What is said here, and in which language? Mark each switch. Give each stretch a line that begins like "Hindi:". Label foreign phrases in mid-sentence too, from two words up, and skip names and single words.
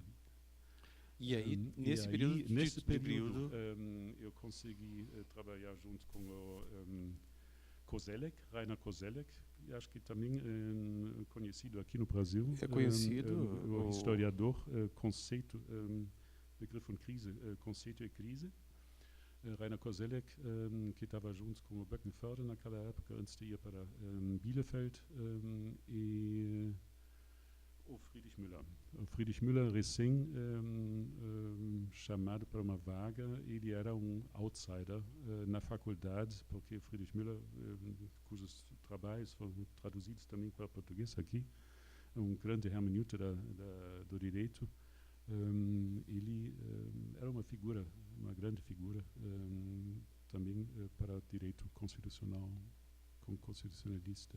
Portuguese: E aí, nesse período, eu consegui trabalhar junto com o Koselleck, Rainer Koselleck, e acho que também conhecido aqui no Brasil. É conhecido. O historiador, conceito,
German: begriff von Krise,
Portuguese: conceito e crise. Rainer Koselleck, que estava junto com o Böckenförde naquela época, antes de ir para Bielefeld, e o Friedrich Müller. O Friedrich Müller, recém chamado para uma vaga, ele era um outsider na faculdade, porque Friedrich Müller, cujos trabalhos foram traduzidos também para português aqui, um grande hermeneuta do direito, ele era uma grande figura também para o direito constitucional, como constitucionalista.